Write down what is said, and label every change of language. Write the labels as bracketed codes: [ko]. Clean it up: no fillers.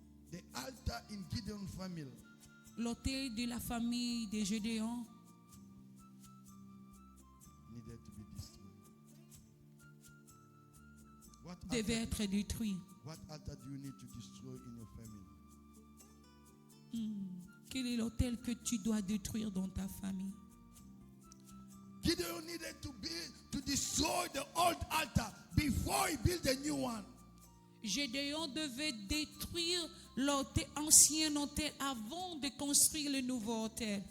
[en] The altar in Gideon family [fr] L'autel de la famille de Gédéon [en] needed to be destroyed. [fr] devait être détruit. [en] What altar do you need to destroy in your family? [fr] Quel est l'autel que tu dois détruire dans ta famille? [en] Gideon needed to destroy the old altar before he built a new one. [fr] Gédéon devait détruire l'autel, ancien autel avant de construire le nouveau autel.